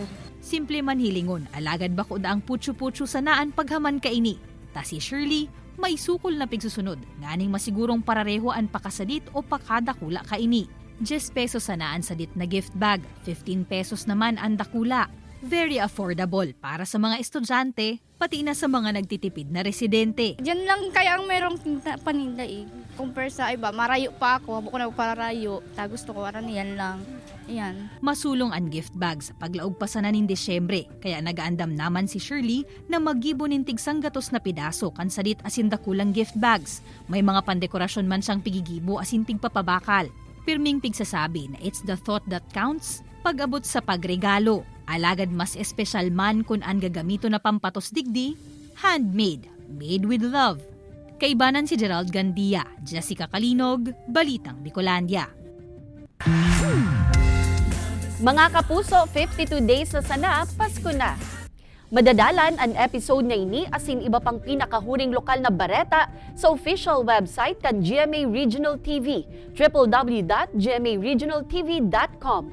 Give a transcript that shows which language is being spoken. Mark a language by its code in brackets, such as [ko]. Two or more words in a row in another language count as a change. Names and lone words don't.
[bik] Simple man hilingon, alagad ba ko daang putyo-putyo sa naan paghaman kaini. Ta si Shirley, may sukol na pigsusunod, nganing masigurong parareho ang pakasadit o pakadakula kaini. 10 pesos sa naan sadit na gift bag, 15 pesos naman ang dakula. [en] Very affordable [bik] para sa mga estudyante, pati na sa mga nagtitipid na residente. Diyan lang kaya ang merong paninda eh. Compare sa iba, marayo pa ako, habo ko na pararayo. Gusto ko, aran yan lang. Yan. Masulong ang gift bags paglaog pa sa nanin Desyembre, kaya nagaandam naman si Shirley na magibo nin tigsang gatos na pidaso kan sadit asin dakulang gift bags. May mga pandekorasyon man siyang pigigibo asin pigpapabakal. Pirming pigsasabi na [en] it's the thought that counts [bik] pag-abot sa pagregalo. Alagad mas espesyal man kung ang gagamito na pampatos digdi, [en] handmade, made with love. [bik] Kaibanan si Gerald Gandia, Jessica Calinog, Balitang Bicolandia. Mga kapuso, 52 days na sana, Pasko na. Madadalan ang episode na ini asin iba pang pinakahuring lokal na bareta sa official website kan GMA Regional TV, www.gmaregionaltv.com.